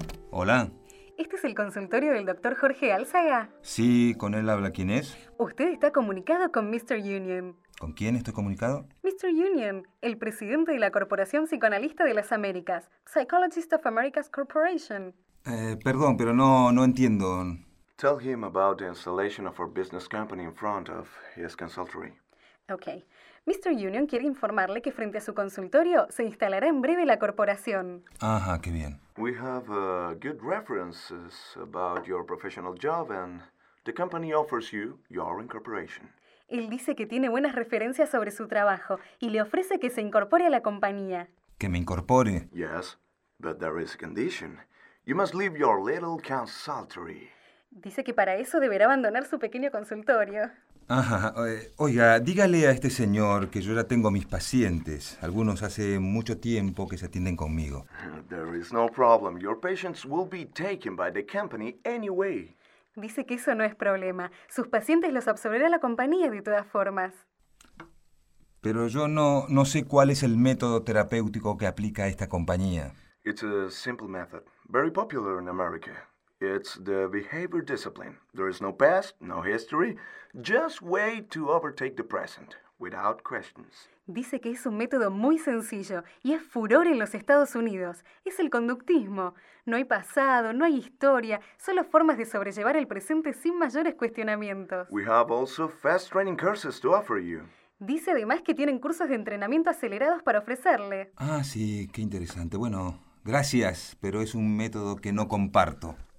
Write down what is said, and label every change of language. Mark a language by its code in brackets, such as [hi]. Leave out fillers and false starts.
[es] Hola. ¿Este es el consultorio del doctor Jorge Álzaga? Sí, con él habla. ¿Quién es? Usted está comunicado con Mr. Union. ¿Con quién estoy comunicado? Mr. Union, el presidente de la Corporación Psicoanalista de las Américas. [en] Psychologist of America's Corporation. [es] Perdón, pero no entiendo. [en] Tell him about the installation of our business company in front of his consultory. [es] Okay. Mr. Union quiere informarle que frente a su consultorio se instalará en breve la corporación. Ajá, qué bien. [en] We have good references about your professional job and the company offers you your incorporation. [es] Él dice que tiene buenas referencias sobre su trabajo y le ofrece que se incorpore a la compañía. ¿Que me incorpore? [en] Yes, but there is a condition. You must leave your little consultory. [es] Dice que para eso deberá abandonar su pequeño consultorio. Ajá. Oiga, dígale a este señor que yo ya tengo mis pacientes. Algunos hace mucho tiempo que se atienden conmigo. [en] There is no problem. Your patients will be taken by the company anyway. [es] Dice que eso no es problema. Sus pacientes los absorberá la compañía de todas formas. Pero yo no sé cuál es el método terapéutico que aplica esta compañía. [en] It's a simple method, very popular in America. It's the behavior discipline. There is no past, no history. Just wait to overtake the present, without questions. [es] Dice que es un método muy sencillo y es furor en los Estados Unidos. Es el conductismo. No hay pasado, no hay historia, solo formas de sobrellevar el presente sin mayores cuestionamientos. [en] We have also fast training courses to offer you. [es] Dice además que tienen cursos de entrenamiento acelerados para ofrecerle. Ah, sí, qué interesante. Bueno, gracias, pero es un método que no comparto.